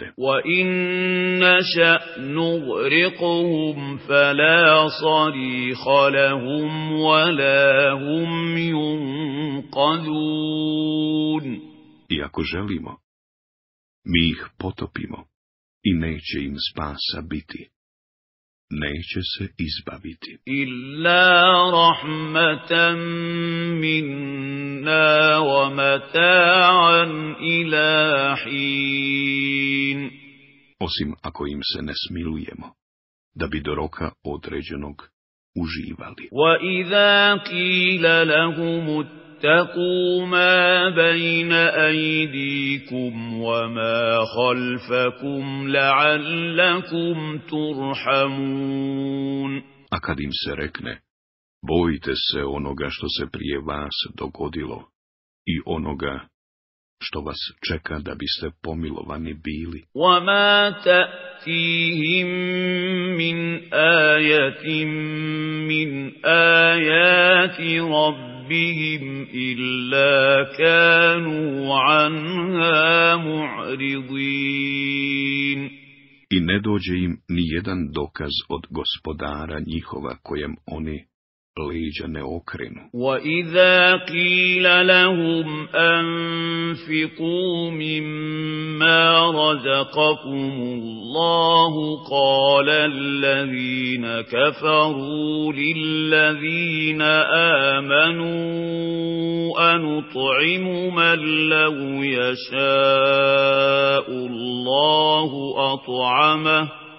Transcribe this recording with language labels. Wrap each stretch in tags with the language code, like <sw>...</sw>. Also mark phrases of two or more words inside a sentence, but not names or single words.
<ar>وَإِن نَّشَأْ نُغْرِقْهُمْ فَلَا صَرِيخَ لَهُمْ وَلَا هُمْ يُنقَذُونَ.</ar> <bs>I ako želimo, mi ih potopimo i neće im spasa biti. Neće se izbaviti.</bs> <ar>إِلَّا رَحْمَةً مِّنَّا وَمَتَاعًا إِلَىٰ حِينٍ.</ar> <bs>Osim ako im se ne smilujemo, da bi do roka određenog uživali.</bs> <ar>وَإِذَا قِيلَ لَهُمُ اتَّقُوا مَا بَيْنَ أَيْدِيكُمْ وَمَا خَلْفَكُمْ لَعَلَّكُمْ تُرْحَمُونَ.</ar> <bs>A kad im se rekne, bojite se onoga što se prije vas dogodilo i onoga što vas čeka da biste pomilovani bili.</bs> <ar>وَمَا تَأْتِيهِم مِّنْ آيَةٍ مِّنْ آيَاتِ رَبِّهِمْ إِلَّا كَانُوا عَنْهَا مُعْرِضِينَ.</ar> <bs>I ne dođe im ni jedan dokaz od gospodara njihova kojem oni leđa ne okrenu.</bs> <ar>وَإِذَا قِيلَ لَهُمْ أَنفِقُوا مِمَّا رَزَقَكُمُ اللَّهُ قَالَ الَّذِينَ كَفَرُوا لِلَّذِينَ آمَنُوا أَنُطْعِمُ مَن لَّوْ يَشَاءُ اللَّهُ أَطْعَمَهُ</ar>